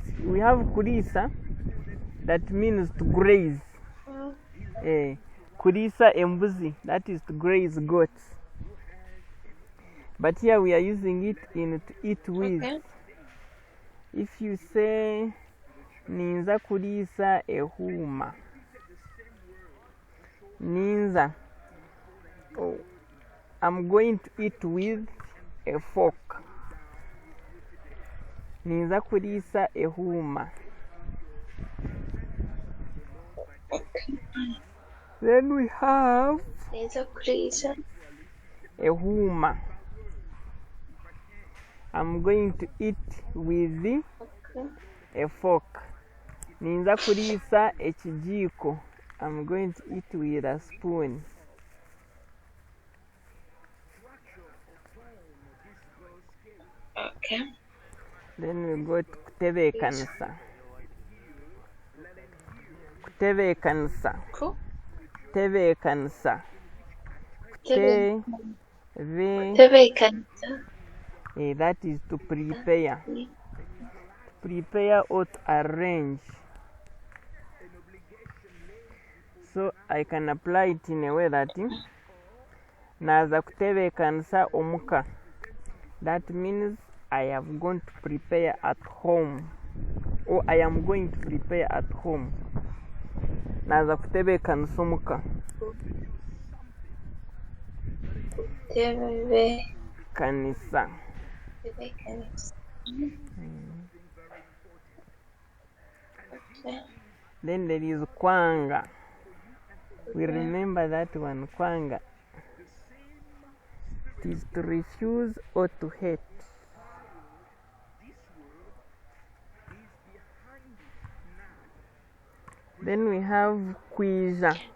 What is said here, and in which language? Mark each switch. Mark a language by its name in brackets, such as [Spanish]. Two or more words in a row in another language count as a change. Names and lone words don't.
[English] We have kurisa, that means to graze. [Nyankole] Kurisa embuzi, [English] that is to graze goats. But here we are using it in to eat with. Okay. If you say [Nyankole] ninza kurisa ehuma, ninza, [English] I'm going to eat with a fork. [Nyankole] Ninza kurisa ehuma. [English] Then we have ehuma. I'm going to eat with a fork. [Nyankole] Ninza kurisa ekijiko. [English] I'm going to eat with a spoon. Okay. Then we go to kutebekanisa. Kutebekanisa. Cool. Tebekanisa. Tebekanisa. That is to prepare. To prepare or to arrange. So I can apply it in a way that [Nyankole] naza kutebekanisa omuka. [English] That means I am going to prepare at home, or I am going to prepare at home. [Nyankole] Naza kutebekanisa omuka. [English] Tebekanisa. Okay. Then there is kwanga. We remember that one, kwanga. It is to refuse or to hate. Then we have kwija.